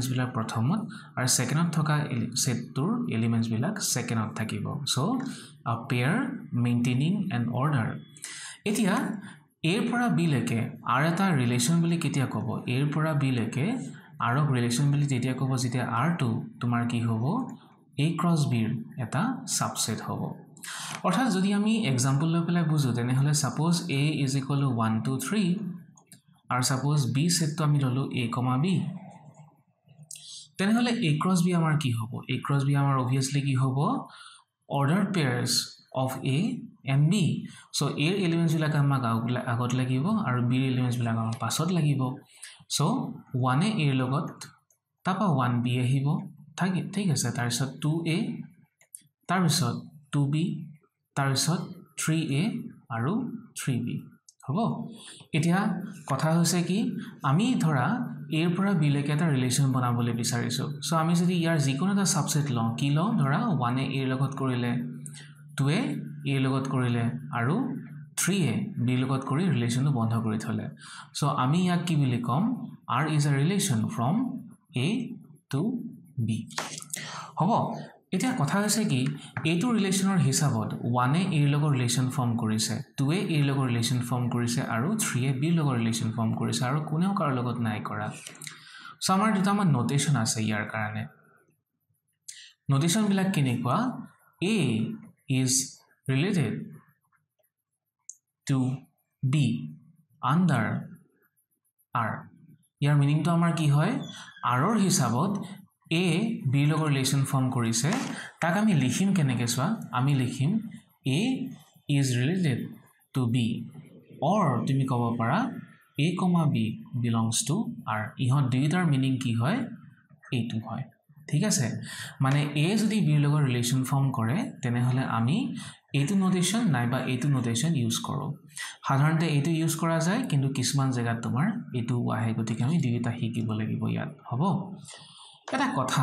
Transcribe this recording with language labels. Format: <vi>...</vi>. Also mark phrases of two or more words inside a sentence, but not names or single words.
<as>বিলাক প্ৰথমত আৰু সেকেন্ডত থকা সেটটোৰ এলিমেন্টস বিলাক সেকেন্ডত থাকিব</as> <en>so a pair maintaining an order</en> <as>এতিয়া এৰ পৰা বি লৈকে আৰু এটা ৰিলেশন বুলি কেতিয়া ক'ব এৰ পৰা বি লৈকে আৰু ৰিলেশন বুলি যেতিয়া ক'ব যেতিয়া r2 তোমাৰ কি হ'ব</as> <en>a cross b</en> <as>ৰ এটা সাবসেট হ'ব অৰ্থাৎ যদি আমি एग्जांपल লৈ পেলাই বুজো তেনেহলে সাপোজ a = 1 2 3 আৰু সাপোজ b সেটটো আমি ললো a, b তেনেহলে</as> <en>a cross b</en> <as>আমাৰ কি হ'ব</as> <en>a cross b</en> <as>আমাৰ obviously কি হ'ব</as> <en>ordered pairs of a and b</en> <as>so a elements বিলাক আমাক আগত লাগিব আৰু b elements বিলাক আমাক পাছত লাগিব so 1 a এৰ লগত তাপা 1 b আহিব ঠিক আছে তাৰ পিছত 2a তাৰ পিছত 2b তাৰ পিছত 3a আৰু 3b হ'ব এতিয়া কথা হৈছে কি আমি ধৰা a ৰ পৰা b লৈকে এটা ৰিলেশন বনাবলৈ বিচাৰিছো সো আমি যদি ইয়াৰ যিকোনো এটা সাবসেট লওঁ কি লওঁ ধৰা 1a a লগত কৰিলে 2a a লগত কৰিলে আৰু 3a b লগত কৰি ৰিলেশনটো বন্ধ কৰি থলে সো আমি ইয়াক কি বুলি কম</as> <en>r is a relation from a to b</en> <as>হ'ব এতিয়া কথা হৈছে কি এইটো ৰিলেশনৰ হিচাপত 1a a লগত</as> <en>relation form</en> <as>কৰিছে 2a a লগত</as> <en>relation form</en> <as>কৰিছে আৰু 3a b লগত</as> <en>relation form</en> <as>কৰিছে আৰু কোনেও কাৰ লগত নাই কৰা সো আমাৰ দুটামান নোটেশন আছে ইয়াৰ কাৰণে নোটেশন বিলাক কেনেকুৱা</as> <en>a is related to b under r</en> <as>ইয়াৰ মিনিংটো আমাৰ কি হয় r ৰ হিচাপত a b লগত ৰিলেশন ফৰ্ম কৰিছে তাক আমি লিখিম কেনেকৈ সোৱা আমি লিখিম</as> <en>a is related to b or</en> <as>তুমি ক'ব পাৰা</as> <en>a, b belongs to r</en> <as>ইহত দুইটাৰ মিনিং কি হয় এইটো হয় ঠিক আছে মানে a যদি b লগত</as> <en>relation form</en> <as>কৰে তেনেহলে আমি এইটো নোটেশন নাইবা এইটো নোটেশন ইউজ কৰো সাধাৰণতে এইটো ইউজ কৰা যায় কিন্তু কিছুমান জায়গাত তোমাৰ এইটো আহে গতিকে আমি দুইটা শিকিব লাগিব ইয়াত হ'ব এটা কথা</as>